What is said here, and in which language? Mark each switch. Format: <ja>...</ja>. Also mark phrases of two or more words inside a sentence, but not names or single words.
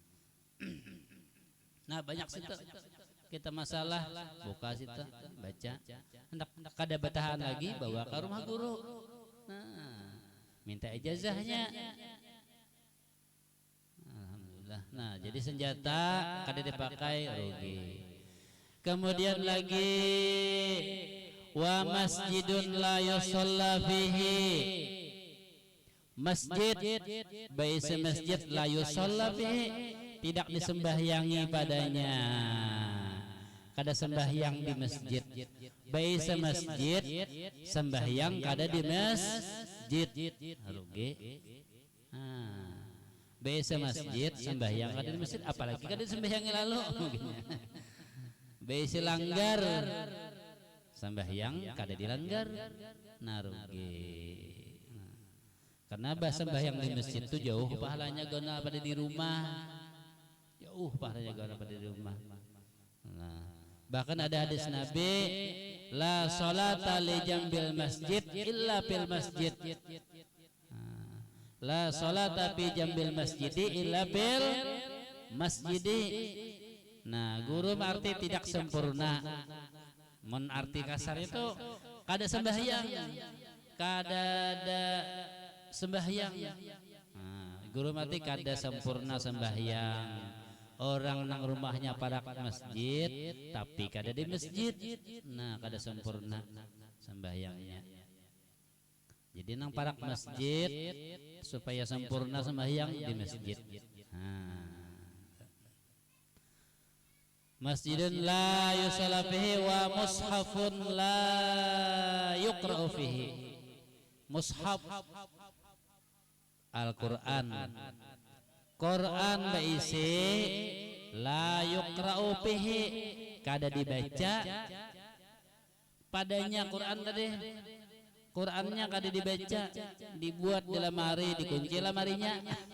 <bjn>Nah banyak situ kita masalah buka situ baca. Hendak kada batahan lagi bawa ke rumah guru. Nah minta ijazahnya. Nah, jadi senjata kada dipakai rugi. Kemudian lagi</bjn> <ar>ومسجد لا يصلى فيه,</ar> <bjn>masjid baisa masjid</bjn> <ar>لا يصلى فيه,</ar> <bjn>tidak disembahyangi padanya, kada sembahyang di masjid. Baisa masjid sembahyang kada di masjid rugi. Baisa masjid sembahyang kada di masjid, apalagi kada sembahyangi lalu. Baisa langgar sembahyang kada dilanggar, narugi. Karena sembahyang di masjid itu jauh pahalanya guna pada di rumah, jauh pahalanya guna pada di rumah. Nah, bahkan ada hadis Nabi,</bjn> <ar>لا صلاة لجار المسجد إلا في المسجد. لا صلاة في جار المسجد إلا في المسجد.</ar> <bjn>Nah, guru arti tidak sempurna. Mun arti kasar itu kada sembahyang, kada ada sembahyang. Nah, guru arti kada sempurna sembahyang. Orang nang rumahnya parak masjid tapi kada di masjid. Nah, kada sempurna sembahyangnya. Jadi nang parak masjid supaya sempurna sembahyang di masjid.</bjn> <ar>مسجد لا يصلى فيه ومصحف لا يقرأ فيه.</ar> <bjn>Mushaf Al-Qur'an, Quran baisi</bjn> <ar>لا يقرأ فيه,</ar> <bjn>kada dibaca padanya Quran tadi. Qurannya kada dibaca, dibuat di lemari, dikunci lemarinya.</bjn>